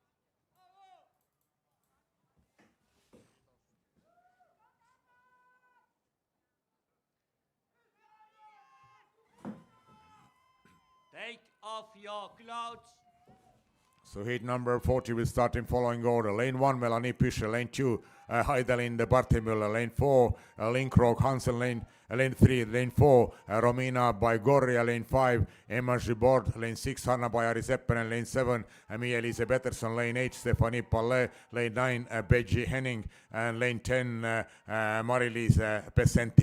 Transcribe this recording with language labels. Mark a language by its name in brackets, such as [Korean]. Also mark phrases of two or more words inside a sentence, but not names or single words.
[English] Take off your clothes. So heat number 40 will start in following order. Lane 1, Melanie Pischer. Lane 2, Heidelinde Bartemüller. Lane 4, Lynn Krog Hansen. Lane 3, Lane 4, Romina Baigoria. Lane 5, Emma Gibord. Lane 6, Hanna Bajari Seppinen. Lane 7, Mia-Lise Pettersson. Lane 8, Stephanie Pallet. Lane 9, Beji Henning. And lane 10, Marilise Pesenti.